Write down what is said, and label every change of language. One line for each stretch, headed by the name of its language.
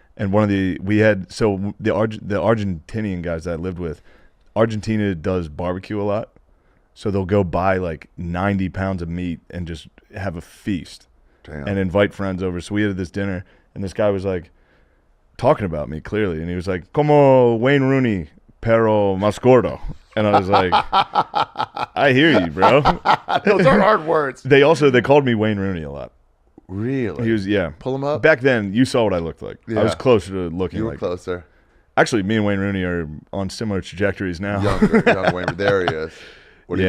English: And the Argentinian guys that I lived with, Argentina does barbecue a lot. So they'll go buy like 90 pounds of meat and just have a feast. Damn. And invite friends over. So we had this dinner, and this guy was like talking about me clearly. And he was like,
Spanish: como Wayne Rooney, pero más gordo.
English: And I was like, I hear you, bro. Those are hard words. They called me Wayne Rooney a lot. Really? He was, yeah. Pull him up? Back then, you saw what I looked like. Yeah. I was closer to looking You were like. closer. Actually, me and Wayne Rooney are on similar trajectories now. Young Wayne. There he is. What do you